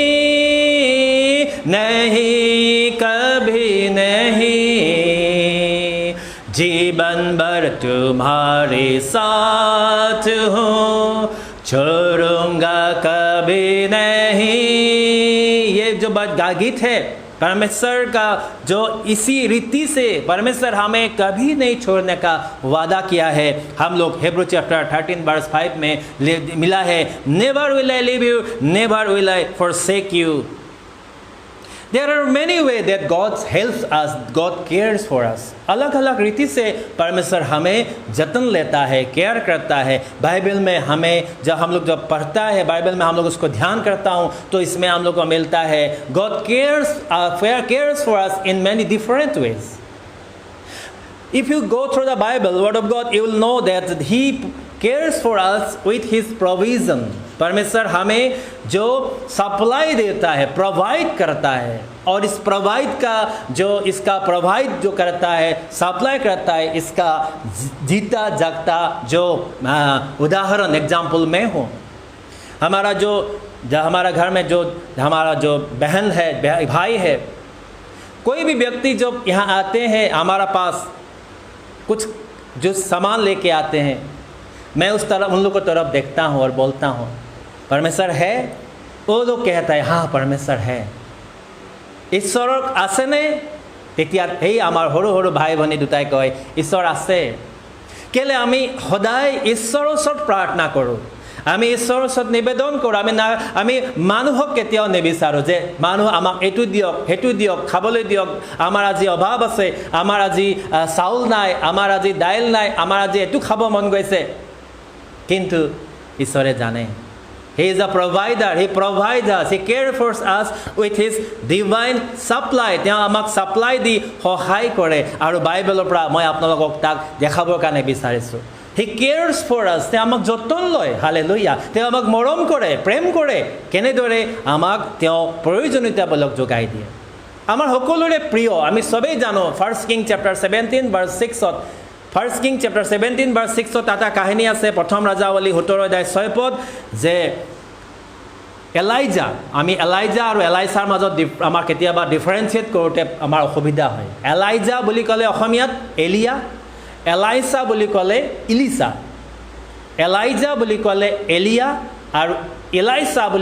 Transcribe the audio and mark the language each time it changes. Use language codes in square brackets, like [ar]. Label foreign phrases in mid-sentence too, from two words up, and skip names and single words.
[hi] नहीं कभी नहीं, जीवन भर तुम्हारे साथ हूँ, छोड़ूंगा कभी नहीं। ये जो गीत है परमेश्वर का, जो इसी रीति से परमेश्वर हमें कभी नहीं छोड़ने का वादा किया है। हम लोग हिब्रू चैप्टर 13 वर्स 5 में मिला है, [en] never will I leave you, never will I forsake you. There are many ways that God helps us, God cares for us. [hi] अलग अलग रीति से परमेश्वर हमें जतन लेता है, केयर करता है। बाइबल में हमें जब हम लोग जब पढ़ता है, बाइबल में हम लोग उसको ध्यान करता हूँ, तो इसमें हम लोग को मिलता है [en] God cares for us in many different ways. If you go through the Bible, Word of God, you will know that He cares for us with His provision. [hi] परमेश्वर हमें जो सप्लाई देता है, प्रोवाइड करता है, और इस प्रोवाइड का जो इसका प्रोवाइड जो करता है, सप्लाई करता है, इसका जीता जागता जो उदाहरण एग्जाम्पल में हूँ। हमारा हमारा घर में जो हमारा जो बहन है, भाई है, कोई भी व्यक्ति जो यहाँ आते हैं, हमारा पास कुछ जो सामान लेके आते हैं, मैं उस तरफ उन लोगों की तरफ देखता हूँ और बोलता हूँ, परमेश्वर है? वो लोग कहता है, हाँ परमेश्वर है। [as] ঈশ্বৰৰ আছেনে? তেতিয়া এই আমাৰ সৰু সৰু ভাই ভনী দুটাই কয়, ঈশ্বৰ আছে। কেলে আমি সদায় ঈশ্বৰৰ ওচৰত প্ৰাৰ্থনা কৰোঁ, আমি ঈশ্বৰৰ ওচৰত নিবেদন কৰোঁ। আমি মানুহক কেতিয়াও নিবিচাৰোঁ যে মানুহ আমাক এইটো দিয়ক, সেইটো দিয়ক, খাবলৈ দিয়ক, আমাৰ আজি অভাৱ আছে, আমাৰ আজি চাউল নাই, আমাৰ আজি দাইল নাই, আমাৰ আজি এইটো খাব মন গৈছে। কিন্তু ঈশ্বৰে জানে [en] He is a provider. He provides us. [as] He cares for us with His divine supply. তেওঁ আমাক সাপ্লাই দি সহায় কৰে আৰু বাইবেলৰ পৰা মই আপোনালোকক তাক দেখাবৰ কাৰণে বিচাৰিছোঁ [en] He cares for us. [as] তেওঁ আমাক যতন লয় হালেলুয়া তেওঁ আমাক মৰম কৰে প্ৰেম কৰে কেনেদৰে আমাক তেওঁ প্ৰয়োজনীয়তাবিলাক যোগাই দিয়ে আমাৰ সকলোৰে প্ৰিয় আমি সবেই জানো [en] 1 King chapter 17 verse 6 1 King chapter [as] 17 verse 6 এটা কাহিনী আছে প্ৰথম ৰাজাৱলী 17 অধ্যায় 6 পদ যে এলাইজা আমি এলাইজা আৰু এলাইছাৰ মাজত আমাৰ কেতিয়াবা ডিফাৰেন্সিয়েট কৰোতে আমাৰ অসুবিধা হয় এলাইজা বুলি ক'লে অসমীয়াত এলিয়া এলাইছা বুলি ক'লে ইলিছা এলাইজা বুলি ক'লে এলিয়া আৰু এলাইছা বুলি